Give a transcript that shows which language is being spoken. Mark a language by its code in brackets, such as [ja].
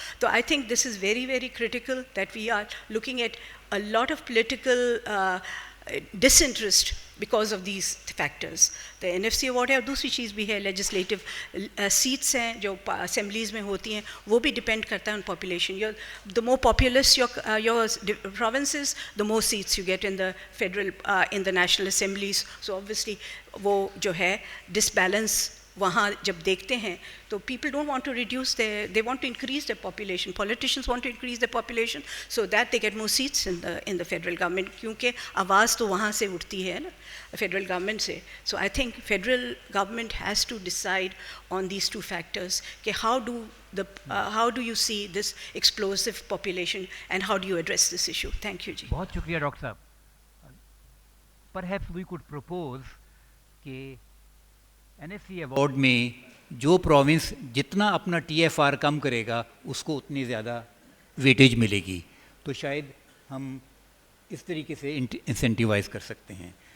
[en] تو I think this is very very critical that we are looking at a lot of political disinterest because of these factors. The NFC award [ur] ہے, اور دوسری چیز بھی ہے legislative seats ہیں جو اسمبلیز میں ہوتی ہیں, وہ بھی ڈپینڈ کرتا ہے [en] on population. The more populous your provinces, the more seats you get in the federal in the national assemblies. So obviously [ur] وہ جو ہے [en] disbalance [ur] وہاں جب دیکھتے ہیں تو [en] people don't want to reduce they want to increase their population. Politicians want to increase their population so that they get more seats in the federal government, [ur] کیونکہ آواز تو وہاں سے اٹھتی ہے نا فیڈرل گورنمنٹ سے. [en] So I think federal government has to decide on these two factors [ur] کہ [en] how do you see this explosive population and how do you address this issue. Thank you [ur] جی. بہت شکریہ ڈاکٹر صاحب. [en] Perhaps we could propose [ur] کہ N F C award میں جو province جتنا اپنا T F are come کرے گا اس کو اتنی زیادہ ویٹیج ملے گی, تو شاید ہم اس طریقے سے انسینٹیوائز کر سکتے ہیں.